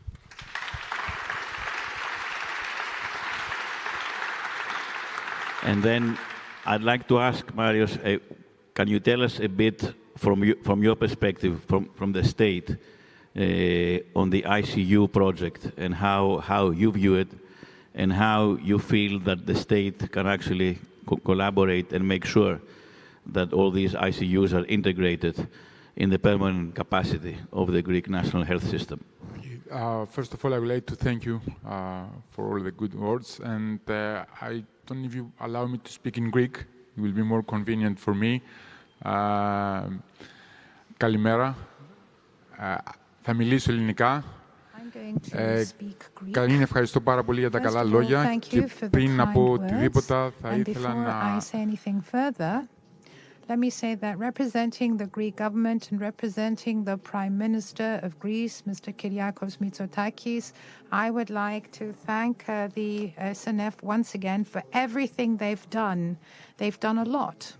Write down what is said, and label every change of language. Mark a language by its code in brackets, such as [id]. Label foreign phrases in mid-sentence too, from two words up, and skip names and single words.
[en] And then I'd like to ask Marios, can you tell us a bit from your perspective, from the state, on the ICU project and how you view it and how you feel that the state can actually collaborate and make sure that all these ICUs are integrated in the permanent capacity of the Greek national health system? First of all, I would like to thank you for all the good words, and I don't know if you allow me to speak in Greek. It will be more convenient for me. [el] Καλημέρα. Θα μιλήσω ελληνικά. Καλήν, ευχαριστώ πάρα πολύ για τα καλά λόγια και πριν να πω οτιδήποτε θα ήθελα να... [en] Let me say that representing the Greek government and representing the Prime Minister of Greece, Mr. Kyriakos Mitsotakis, I would like to thank the SNF once again for everything they've done. They've done a lot.